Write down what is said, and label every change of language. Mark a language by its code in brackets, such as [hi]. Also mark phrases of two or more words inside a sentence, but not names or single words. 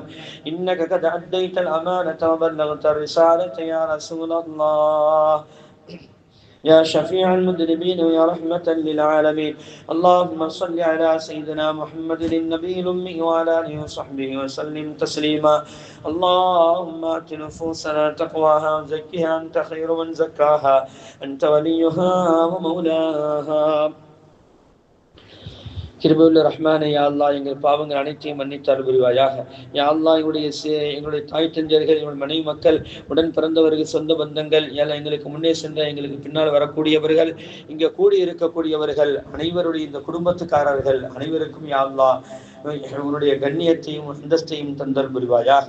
[ar] إنك قد أديت الأمانة وبلغت الرسالة يا رسول الله، يا شفيع المذنبين ويا رحمة للعالمين. اللهم صل على سيدنا محمد النبي الأمي وعلى آله وصحبه وسلم تسليما. اللهم آت نفوسنا تقواها وزكها أنت خير من زكاها، أنت وليها ومولاها. [ta] கிருபையுள்ள ரஹ்மானே, [ar] يا الله [ta] எங்கள் பாவங்கள் அனைத்தையும் மன்னித்து அருள் புரிவாயாக. [ar] يا الله [ta] எங்களுடைய தாய் தந்தையர்கள், எங்களுடைய மனைவி மக்கள், உடன் பிறந்தவர்கள், சொந்த பந்தங்கள், எங்களுக்கு முன்னே சென்ற எங்களுக்கு பின்னால் வரக்கூடியவர்கள், இங்கே கூடி இருக்கக்கூடியவர்கள் அனைவருடைய இந்த குடும்பத்துக்காரர்கள் அனைவருக்கும் [ar] يا الله [ta] உன்னுடைய கண்ணியத்தையும் அந்தஸ்தையும் தந்தல் புரிவாயாக.